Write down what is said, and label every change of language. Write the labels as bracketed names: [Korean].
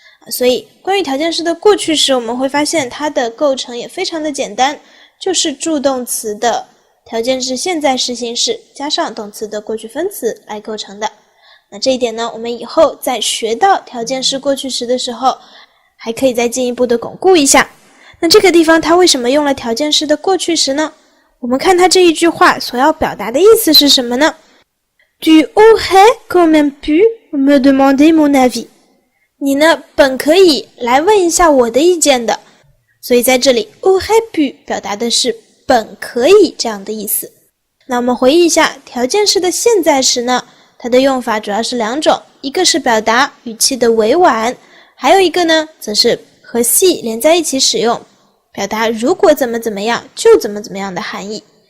[Chinese] 所以关于条件式的过去时，我们会发现它的构成也非常的简单，就是助动词的条件式现在时形式加上动词的过去分词来构成的。那这一点呢，我们以后在学到条件式过去时的时候还可以再进一步的巩固一下。那这个地方它为什么用了条件式的过去时呢？我们看它这一句话所要表达的意思是什么呢？ [French] Tu aurais quand même pu me demander mon avis， [Chinese] 你呢本可以来问一下我的意见的。所以在这里 aurait pu 表达的是本可以这样的意思。那我们回忆一下条件式的现在时呢，它的用法主要是两种，一个是表达语气的委婉，还有一个呢则是和系连在一起使用，表达如果怎么怎么样就怎么怎么样的含义。